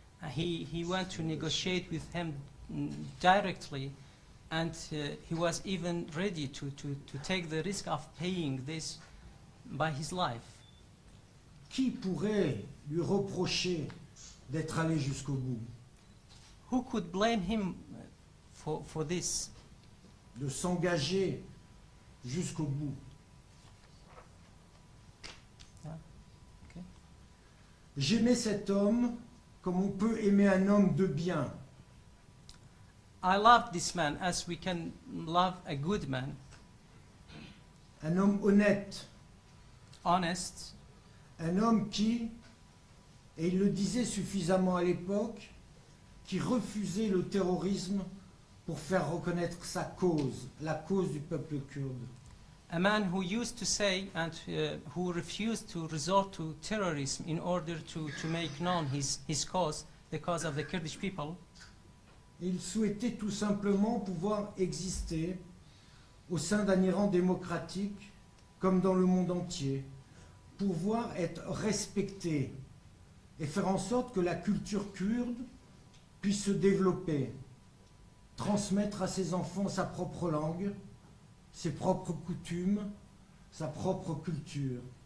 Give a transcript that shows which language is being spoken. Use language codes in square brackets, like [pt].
[en] He went to negotiate with him directly, and he was even ready to take the risk of paying this by his life. [fr] Qui pourrait lui reprocher d'être allé jusqu'au bout? [en] Who could blame him for this? [fr] De s'engager jusqu'au bout. [en] Okay. [fr] J'aimais cet homme comme on peut aimer un homme de bien. [en] I loved this man as we can love a good man, [fr] Un homme honnête, [en] honest, [fr] un homme qui, et il le disait suffisamment à l'époque, qui refusait le terrorisme pour faire reconnaître sa cause, la cause du peuple kurde. [en] a man who used to say and who refused to resort to terrorism in order to make known his cause, the cause of the Kurdish people. [fr] Il souhaitait tout simplement pouvoir exister au sein d'un Iran démocratique, comme dans le monde entier, pouvoir être respecté et faire en sorte que la culture kurde puisse se développer, transmettre à ses enfants sa propre langue, ses propres coutumes, sa propre culture.